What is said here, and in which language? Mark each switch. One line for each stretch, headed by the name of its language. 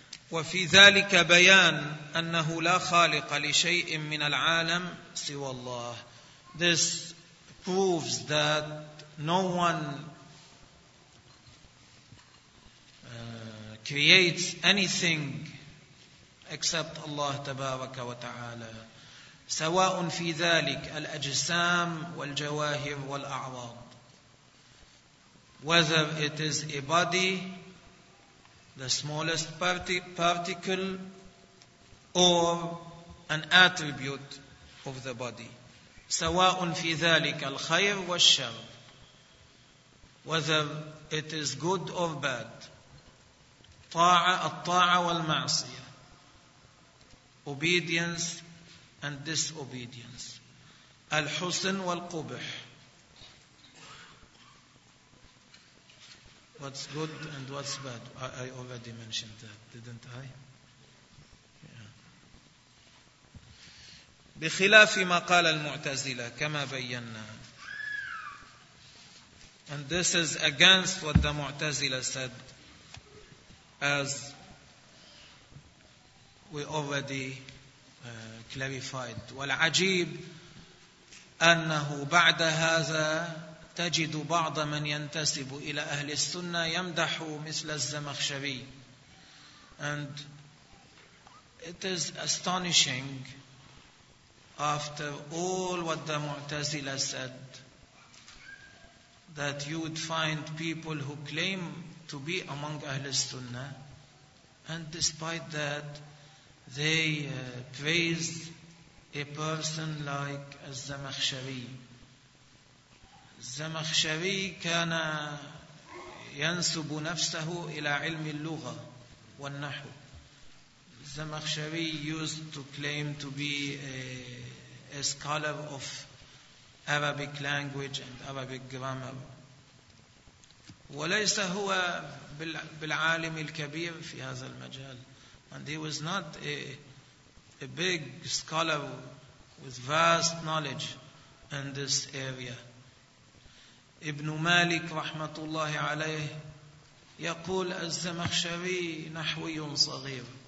Arabic: وفي ذلك بيان أنه لا خالق لشيء من العالم سوى الله.
English: This proves that no one creates anything except Allah
Arabic: تبارك وتعالى. سواء في ذلك الأجسام والجواهر والأعراض.
English: Whether it is a body, the smallest particle, or an attribute of the body.
Arabic: سَوَاءٌ فِي ذَلِكَ الْخَيْرُ وَالشَّرُ.
English: Whether it is good or bad.
Arabic: الطاعة والمعصية.
English: Obedience and disobedience.
Arabic: الحسن والقبح.
English: What's good and what's bad? I already mentioned that, didn't I?
Arabic: بخلاف ما قال المعتزلة كما بينا.
English: And this is against what the Mu'tazila said, as we already clarified.
Arabic: والعجيب أنه بعد هذا تجد بعض من ينتسب إلى أهل السنة يمدح مثل الزمخشري.
English: And it is astonishing, after all what the Mu'tazila said, that you would find people who claim to be among أهل السنة, and despite that they praise a person like الزمخشري.
Arabic: الزمخشري كان ينسب نفسه إلى علم اللغة والنحو.
English: الزمخشري used to claim to be a scholar of Arabic language and Arabic grammar.
Arabic: وليس هو بالعالم الكبير في هذا المجال.
English: And he was not a big scholar with vast knowledge in this area.
Arabic: ابن مالك رحمة الله عليه يقول الزمخشري نحوي صغير.